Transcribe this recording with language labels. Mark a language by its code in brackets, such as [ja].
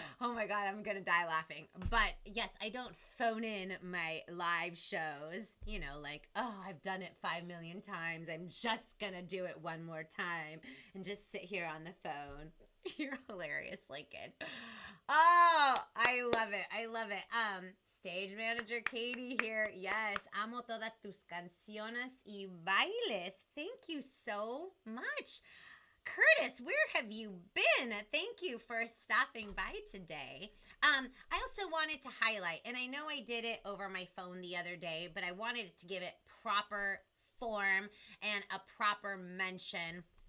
[en] Oh my God, I'm going to die laughing. But yes, I don't phone in my live shows. You know, like, oh, I've done it 5 million times. I'm just going to do it one more time and just sit here on the phone. You're hilarious, Lincoln. Oh, I love it. Stage manager Katie here. [es] Yes, amo todas tus canciones y bailes. [en] Thank you so much. Curtis, where have you been? Thank you for stopping by today. I also wanted to highlight, and I know I did it over my phone the other day, but I wanted to give it proper form and a proper mention.